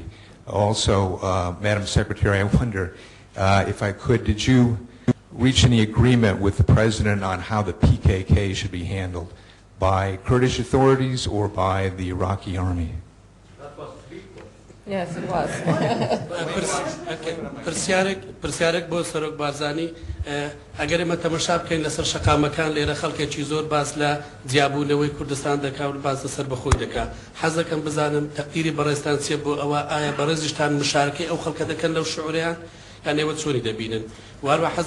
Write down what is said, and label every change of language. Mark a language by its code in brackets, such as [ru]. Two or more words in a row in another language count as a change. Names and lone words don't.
[en] Also, Madam Secretary, I wonder if I could, did you reach any agreement with the President on how the PKK should be handled, by Kurdish authorities or by the Iraqi army? Yes, it was. [ckb] پرسیارێک بۆ سەرۆک بارزانی ئەگەر ئێمە تەماشا بکەین لەسەر شەقامەکان لێرە خەڵکێکی زۆر باس لە جیابوونەوەی کوردستان دەکا و باس لەسەر بەخۆی دەکا حەز دەکەم بزانم تەقدیری بەڕێزتان چییە بۆ ئەوە ئایا بەڕێزیشتان مشارکەی ئەو خەڵکە دەکەن لەو شعوریان یان ئێوە چۆنی دەبینن وهروە حەز